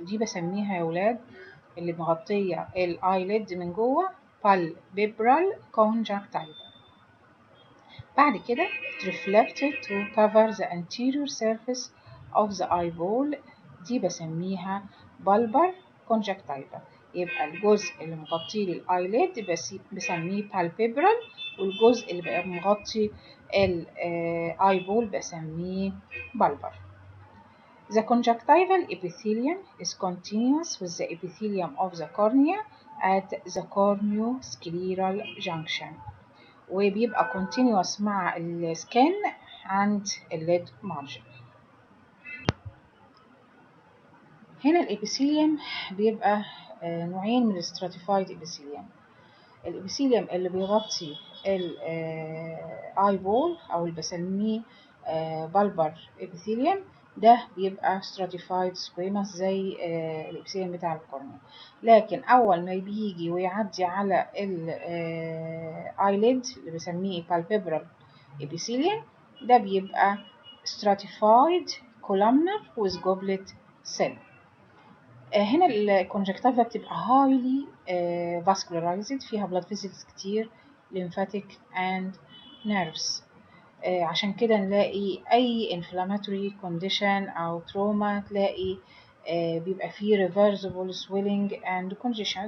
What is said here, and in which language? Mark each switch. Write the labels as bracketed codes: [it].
[ar] ودي بسميها يا ولاد اللي مغطية الايليد من جوه palpebral conjunctiva. بعد كده [en] it reflected to cover the anterior surface of the eyeball، [ar] دي بسميها [en] bulbar conjunctiva. [ar] يبقى الجزء اللي مغطي لي الايليد بسميه palpebral، والجزء اللي بقى مغطي الايبول بسميه bulbar. [en] The conjunctival epithelium is continuous with the epithelium of the cornea at the corneoscleral junction، وبيبقى continuous [ar] مع السكن عند الليد [en] margin. [ar] هنا الإبيثيليوم بيبقى نوعين من الستراتيفايد إبيثيليوم. الإبيثيليوم اللي بيغطي الآي بول أو اللي بسميه بالبر إبيثيليوم، ده بيبقى stratified squamous زي الإبيثيليوم بتاع القرنية. لكن أول ما بيجي ويعدي على الآيليد اللي بسميه palpebral epithelium، ده بيبقى [en] stratified columnar with goblet cell. [ar] هنا الكونجكتيفا بتبقى highly vascularized، فيها blood vessels كتير، lymphatic and nerves. عشان كده نلاقي أي inflammatory condition أو trauma تلاقي بيبقى فيه [en] reversible swelling and congestion.